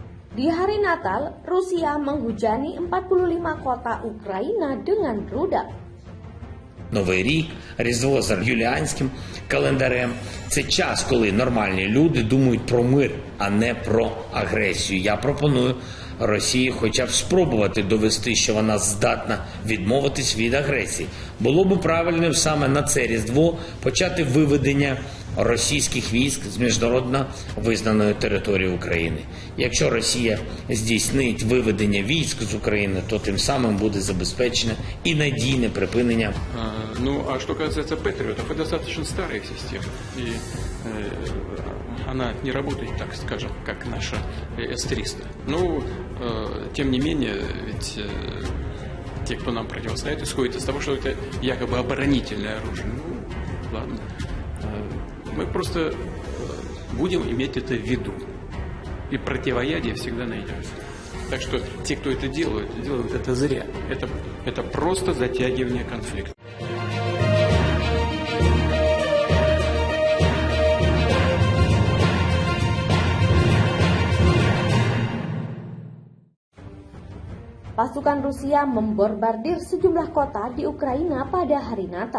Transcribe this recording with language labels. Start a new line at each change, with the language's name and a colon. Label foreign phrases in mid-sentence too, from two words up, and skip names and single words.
Indonesian: Di hari Natal, Rusia menghujani 45 kota Ukraina dengan rudal.
Ukrainian: Новий рік, Різдво за юліанським календарем – це час, коли нормальні люди думають про мир, а не про агресію. Я пропоную Росії хоча б спробувати довести, що вона здатна відмовитись від агресії. Було б правильним саме на це Різдво почати виведення російських військ з міжнародно визнаної території України. Якщо Росія здійснить виведення військ з України, то тим самим буде забезпечено і надійне припинення.
Russian: А что касается Патриотов, это достаточно старая система. И она не работает, так скажем, как наша С-300. Тем не менее, ведь те, кто нам противостоит, исходит из того, что это якобы оборонительное оружие. Ладно. Мы просто будем иметь это в виду. И противоядие всегда найдется. Так что те, кто это делают это зря. Это просто затягивание конфликта.
Indonesian: Pasukan Rusia membombardir sejumlah kota di Ukraina pada hari Natal.